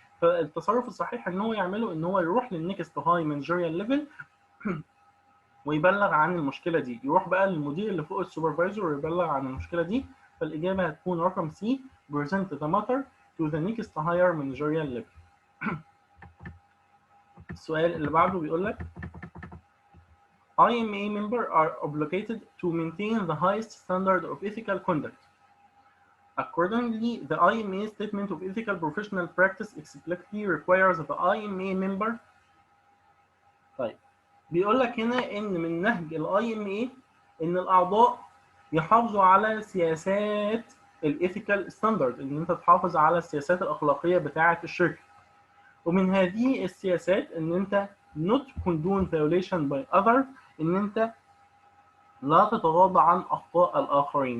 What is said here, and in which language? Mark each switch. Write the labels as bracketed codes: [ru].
[ar] فالتصرف الصحيح ان هو يعمله ان هو يروح للنكست هاي مانجيريال ليفل ويبلغ عن المشكله دي، يروح بقى للمدير اللي فوق السوبرفايزر ويبلغ عن المشكله دي. فالاجابه هتكون رقم سي [en] present the matter to the next higher managerial level. [ar] السؤال اللي بعده بيقول لك [en] IMA members are obligated to maintain the highest standard of ethical conduct. Accordingly, the IMA statement of ethical professional practice explicitly requires the IMA member. [ar] طيب بيقول لك هنا ان من نهج الاي ام اي ان الاعضاء يحافظوا على سياسات الايثيكال ستاندرد، ان انت تحافظ على السياسات الاخلاقيه بتاعه الشركه. ومن هذه السياسات ان انت [en] not condone violation by other، [ar] ان انت لا تتغاضى عن اخطاء الاخرين.